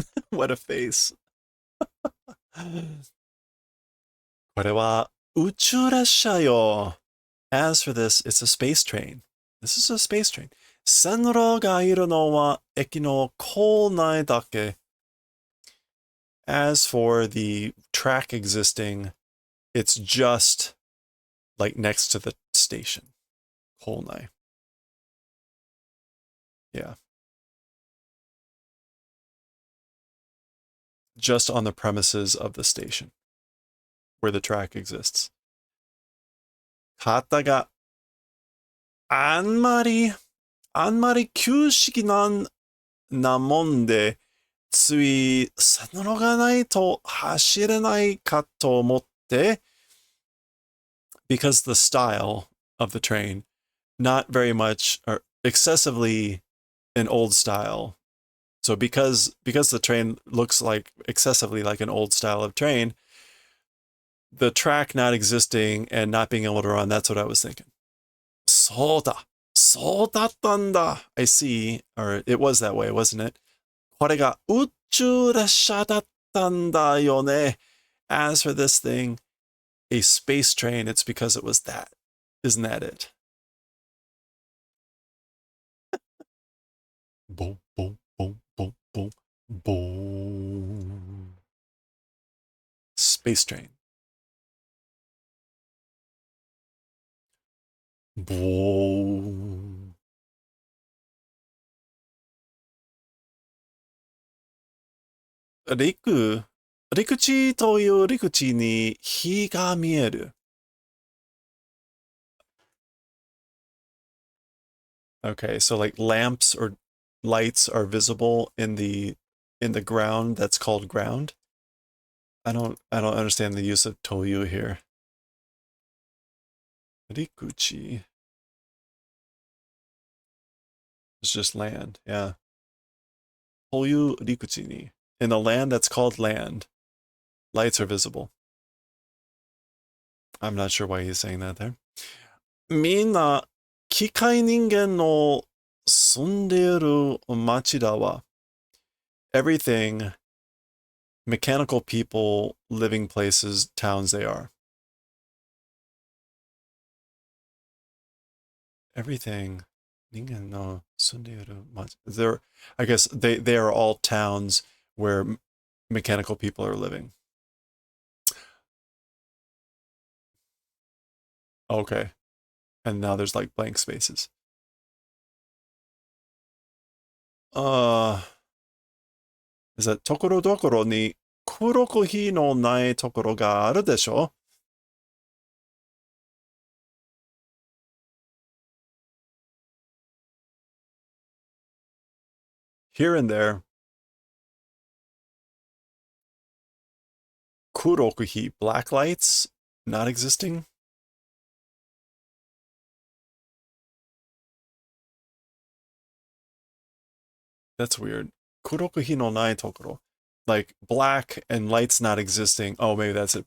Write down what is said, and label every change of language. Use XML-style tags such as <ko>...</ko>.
<en>What a face.</en> <ja>これは宇宙列車よ.</ja> <en>As for this, it's a space train. This is a space train.</en> <ja>線路がいるのは駅の構内だけ.</ja> <en>As for the track existing, it's just like next to the station.</en> <ja>構内.</ja> <en>Yeah. Just on the premises of the station where the track exists.</en> <ja>方があんまり旧式なもんで、つい線路がないと走れないかと思って、</ja> <en>because the style of the train, not very much or excessively an old style. So because the train looks like excessively like an old style of train, the track not existing and not being able to run, that's what I was thinking.</en> <ja>そうだ。そうだったんだ.</ja> <en>I see, or it was that way, wasn't it?</en> <ja>これが宇宙列車だったんだよね.</ja> <en>As for this thing, a space train, it's because it was that. Isn't that it? Boom, boom, boom, boom, boom, boom. Space train. Boom.</en> <ja>陸地という陸地に火が見える.</ja> <en>Okay, so like lamps or lights are visible in the ground that's called ground. I don't understand the use of toyu here. Rikuchi. It's just land, yeah.</en> <ja>Toyu rikuchi ni.</ja> <en>In the land that's called land, lights are visible. I'm not sure why he's saying that there.</en> <ja>みんな機械人間の住んでいる町だわ.</ja> <en>Everything, mechanical people, living places, towns they are.</en> <ja>Everything. 人間の住んでいる町.</ja> <en>I guess they are all towns where mechanical people are living. Okay. And now there's like blank spaces.</en> <ja>is that ところどころに黒く火のないところがあるでしょ</ja> <en>Here and there. 黒く火 black lights not existing. That's weird.</en> <ja>黒く火のないところ.</ja> <en>Like black and lights not existing. Oh, maybe that's it.</en>